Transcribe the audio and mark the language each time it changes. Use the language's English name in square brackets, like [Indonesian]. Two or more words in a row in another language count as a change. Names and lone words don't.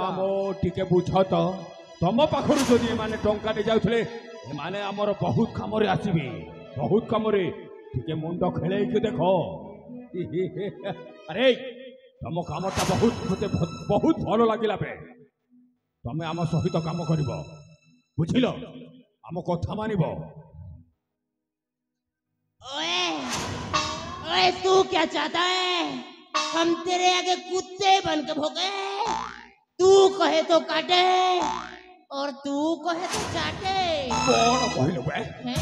[Odia] ମାମୁଁ ଟିକେ ବୁଝ ତ ତମ ପାଖରୁ ଯଦି ଏମାନେ ଟଙ୍କା ନେଇ ଯାଉଥିଲେ ଏମାନେ ଆମର ବହୁତ କାମରେ ଆସିବେ ବହୁତ କାମରେ ଟିକେ ମୁଣ୍ଡ ଖେଳେଇକି ଦେଖ ଆରେ ତମ କାମଟା ମତେ ବହୁତ ଭଲ ଲାଗିଲା ବେ ତମେ ଆମ ସହିତ କାମ କରିବ ବୁଝିଲ ଆମ କଥା ମାନିବ [Hindi] ओए ओए तू क्या चाहता है हम तेरे आगे कुत्ते बन के भोगे तू कहे तो काटे और तू कहे तो चाटे [Odia] କଣ କହିଲୁ ବେ [Hindi] हैं?